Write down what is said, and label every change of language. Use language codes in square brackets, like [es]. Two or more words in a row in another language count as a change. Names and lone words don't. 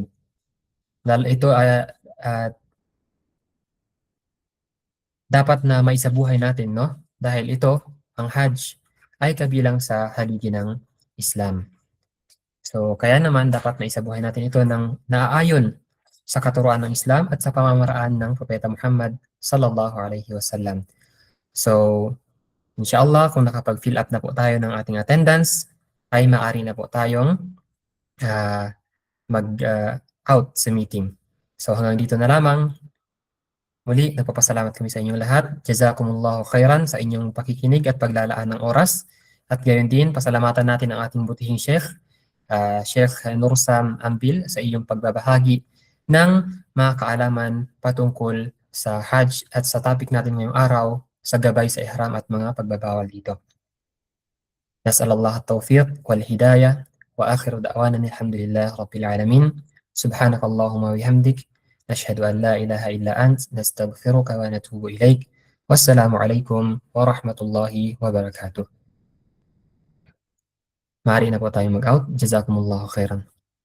[tl] Dahil ito dapat na maisabuhay natin, no? Dahil ito, ang Hajj, ay kabilang sa haligi ng Islam. So, kaya naman dapat maisabuhay natin ito ng naaayon sa katuruan ng Islam at sa pamamaraan ng Propeta Muhammad [ar] sallallahu alaihi wasallam. [tl] So, inshallah, kung nakapag-fill up na po tayo ng ating attendance, ay maaari na po tayong mag-out sa meeting. So, hanggang dito na lamang. Muli, nagpapasalamat kami sa inyong lahat. [ar] Jazakumullahu khairan [tl] sa inyong pakikinig at paglalaan ng oras. At gayon din, pasalamatan natin ang ating butihing Sheikh, Sheikh Nursam Ambil, sa iyong pagbabahagi ng mga kaalaman patungkol sa Hajj at sa topic natin ngayong araw, sa gabay sa ihram at mga pagbabawal dito. [ar] نسأل الله التوفيق والهداية وآخر دعوانا الحمد لله رب العالمين. سبحانك اللهم وبحمدك. نشهد أن لا إله إلا أنت نستغفرك ونتوب إليك والسلام عليكم ورحمة الله وبركاته. [tl] Maaari na po tayo mag-out. [ar] جزاكم الله خيرا.